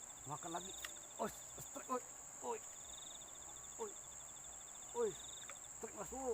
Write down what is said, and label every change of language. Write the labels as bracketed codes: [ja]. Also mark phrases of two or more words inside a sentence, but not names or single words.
[bjn] Makan lagi. Oi, strike, oi, oi, oi, oi, strike mas bro.